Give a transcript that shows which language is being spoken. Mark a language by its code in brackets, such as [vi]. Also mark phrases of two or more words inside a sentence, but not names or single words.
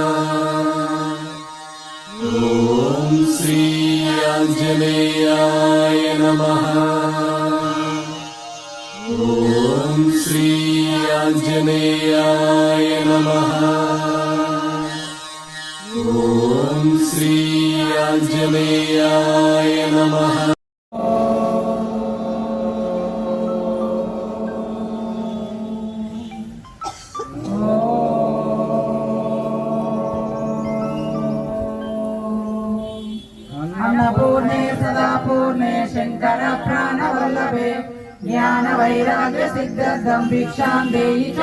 [sa] ఓం శ్రీ ఆంజనేయాయ నమః. ఓం శ్రీ ఆంజనేయాయ నమః. ఓం శ్రీ ఆంజనేయాయ నమః. अन्नपूर्णे सदा पूर्णे शंकर प्राणवल्लभे ज्ञान वैराग्य सिद्धं भिक्षां देहि च